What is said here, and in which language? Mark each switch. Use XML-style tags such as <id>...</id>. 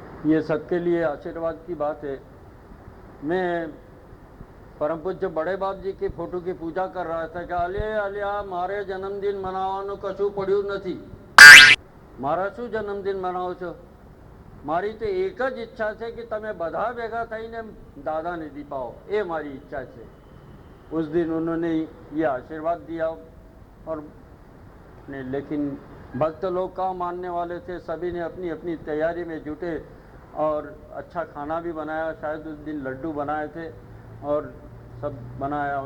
<hi>ये सबके लिए आशीर्वाद की बात है। मैं परम पूज्य बड़े बाप जी की फोटो की पूजा कर रहा था कि</hi> <gu>अलिया मारे जन्मदिन मनावવાનું કશું પડ્યું નથી। મારા શું જન્મદિન મનાવો છો? મારી તો એક જ ઈચ્છા છે કે તમે બધા ભેગા થઈને દાદાને દીપાઓ, એ મારી ઈચ્છા છે।</gu> <hi>उस दिन उन्होंने ये आशीर्वाद दिया। और लेकिन भक्त लोग का मानने वाले थे, सभी ने अपनी अपनी तैयारी में जुटे और अच्छा खाना भी बनाया। शायद उस दिन लड्डू बनाए थे और सब बनाया।</hi>